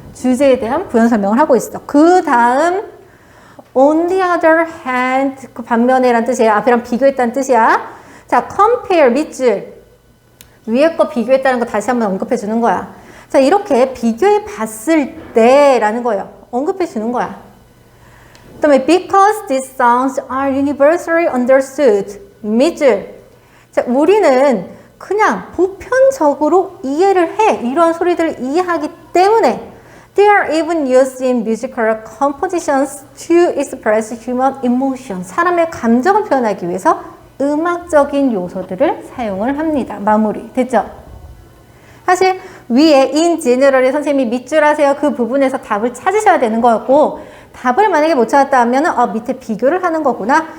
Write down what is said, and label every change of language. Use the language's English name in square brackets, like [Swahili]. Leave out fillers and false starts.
[Korean] 주제에 대한 부연 설명을 하고 있어. 그 다음 [English] on the other hand [Korean] 그 반면에 라는 뜻이에요. 앞이랑 비교했다는 뜻이야. 자, compare 밑줄 위에 거 비교했다는 거 다시 한번 언급해 주는 거야. 자, 이렇게 비교해 봤을 때 라는 거예요. 언급해 주는 거야. [English] 그 다음에 because these sounds are universally understood 밑줄. [Korean] 자, 우리는 그냥 보편적으로 이해를 해. 이런 소리들을 이해하기 때문에 [English] they are even used in musical compositions to express human emotion. [Korean] 사람의 감정을 표현하기 위해서 음악적인 요소들을 사용을 합니다. 마무리. 됐죠? 사실 위에 in general에 선생님이 밑줄 하세요. 그 부분에서 답을 찾으셔야 되는 거였고 답을 만약에 못 찾았다 하면은 밑에 비교를 하는 거구나.